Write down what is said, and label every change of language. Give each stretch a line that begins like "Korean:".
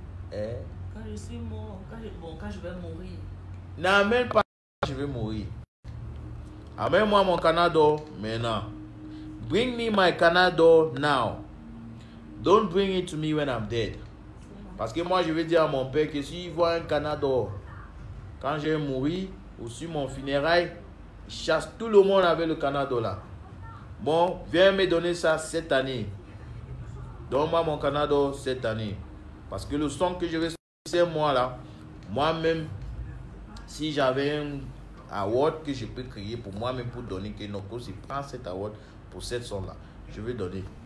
French: Quand je suis mort, quand je vais mourir. N'a même pas quand je vais mourir. Amène-moi mon Canada maintenant.
English: Bring me my Canada now. Don't bring it to me when I'm dead.
French: Parce que moi, je vais dire à mon père que s'il voit un Canada quand je vais mourir ou sur mon funérail, il chasse tout le monde avec le Canada là. Bon, viens me donner ça cette année. Donne-moi mon Canada cette année. Parce que le son que je vais sortir, c'est moi là. Moi-même, si j'avais un award que je peux créer pour moi-même pour donner, que Nokossi prend cet award pour cette son là, je vais donner.